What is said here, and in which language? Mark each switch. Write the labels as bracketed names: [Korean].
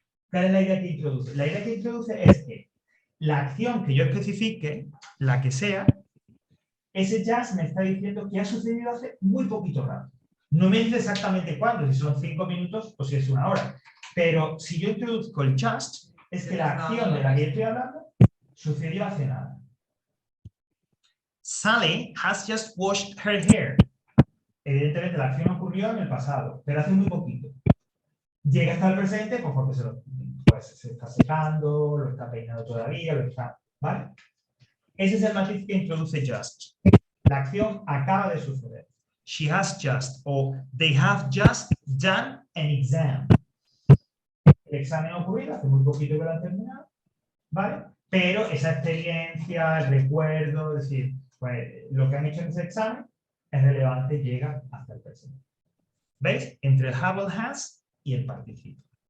[Spanish] ¿Cuál es la idea que introduce? La idea que introduce es que la acción que yo especifique, la que sea, ese just me está diciendo que ha sucedido hace muy poquito rato. No me dice exactamente cuándo, si son 5 minutos o si es 1 hora. Pero si yo introduzco el just, es que la acción de la que estoy hablando sucedió hace nada. [English] Sally has just washed her hair. [Spanish] Evidentemente la acción ocurrió en el pasado, pero hace muy poquito. Llega hasta el presente pues porque se está secando, lo está peinando todavía, lo está, ¿vale? Ese es el matiz que introduce just. La acción acaba de suceder. [English] She has just o they have just done an exam. [Spanish] El examen ha ocurrido, hace muy poquito que lo han terminado, ¿vale? Pero esa experiencia, el recuerdo, es decir, pues, lo que han hecho en ese examen es relevante, llega hasta el presente. ¿Veis? Entre el have, el has y el participio.